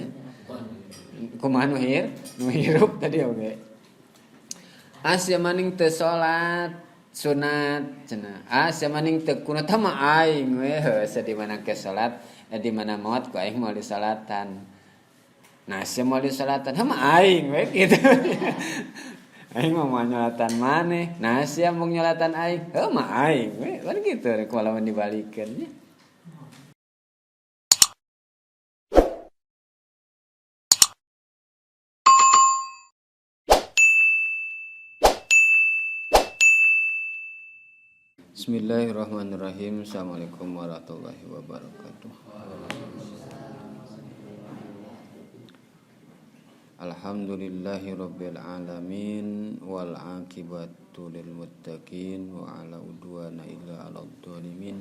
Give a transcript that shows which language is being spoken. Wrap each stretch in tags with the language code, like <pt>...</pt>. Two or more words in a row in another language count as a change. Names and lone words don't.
<su>kumaha nu hirup tadi oge asya maning teu salat sunat cenah asya maning teu kunut mah aing we heuh di mana ke salat di mana maot ku aing mau disalatan nah asya mau disalatan mah aing we gitu aing mau nyolatan maneh nah asya mau nyolatan aing heuh mah aing we kan gitu rek walawan dibalikeun nya.</su> <ar>بسم الله الرحمن الرحيم. السلام عليكم ورحمة الله وبركاته. الحمد لله رب العالمين والعاقبة للمتقين وعلى عدوانا إلا على الظالمين.</ar>